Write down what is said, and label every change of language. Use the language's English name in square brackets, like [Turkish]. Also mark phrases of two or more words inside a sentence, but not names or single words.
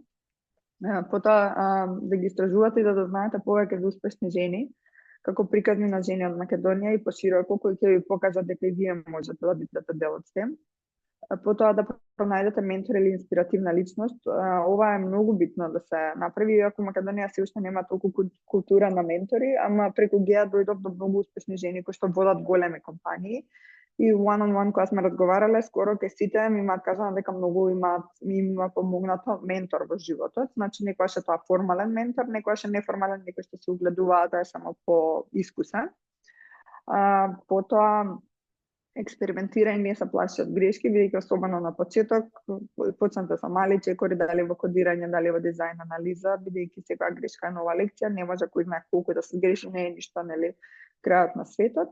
[Macedonian] Потоа да ги истражувате и да знаете повеќе за успешни жени, како приказни на жени од Македонија и пошироко, кои ќе ви покажат дека и вие можете да бидете дел од STEM. Потоа да пронајдете ментор или инспиративна личност. Ова е многу битно да се направи, иако Македонија се уште нема толку култура на ментори, ама преку ГЕА дојдов до многу успешни жени кои што водат големи компании. И [English] one on one [Macedonian] кога сме разговарале, скоро кај сите ми имаат кажано дека многу има помогнато ментор во животот. Значи некојаш е тоа формален ментор, некојаш е неформален, некој што се угледуваат да е само по искусен. Потоа експериментира и не се плаши од грешки, бидејќи особено на почеток почнете со мали чекори, дали во кодирање, дали во дизајн анализа, бидејќи секоја грешка е нова лекција, не може кој знае колку да се греши, не е ништо, нели, крајот на светот.